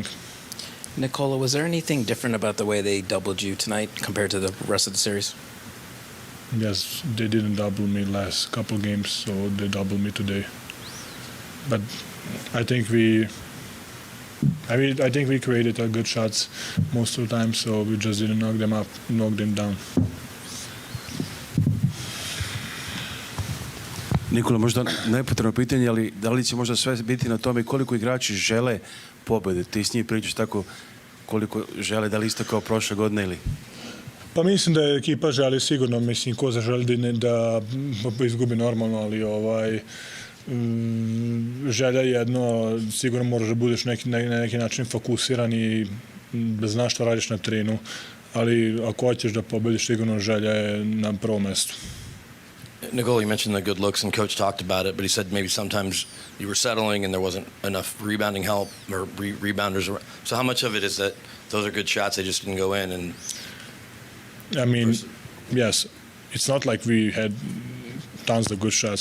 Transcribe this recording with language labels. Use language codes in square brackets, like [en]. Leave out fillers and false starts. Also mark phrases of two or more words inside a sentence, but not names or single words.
[en] Nikola, was there anything different about the way they doubled you tonight compared to the rest of the series? Yes, they didn't double me last couple games, so they doubled me today. But I think we created good shots most of the time, so we just didn't knock them down. [sr] Nikola, možda nepotrebno pitanje, ali da li će možda sve biti na tome koliko igrači žele pobjede? Ti s njih pričaš tako koliko žele, da li isto kao prošle godine ili? Pa mislim da ekipa želi sigurno, mislim ko želi da izgubi normalno, ali želja jedno, sigurno moraš da budeš na neki način fokusiran i da znaš što radiš na terenu, ali ako hoćeš da pobediš, sigurno želja je na prvom mestu. [en] Nikola, you mentioned the good looks, and Coach talked about it, but he said maybe sometimes you were settling and there wasn't enough rebounding help or rebounders. So how much of it is that those are good shots, they just didn't go in? And I mean, yes, it's not like we had tons of good shots.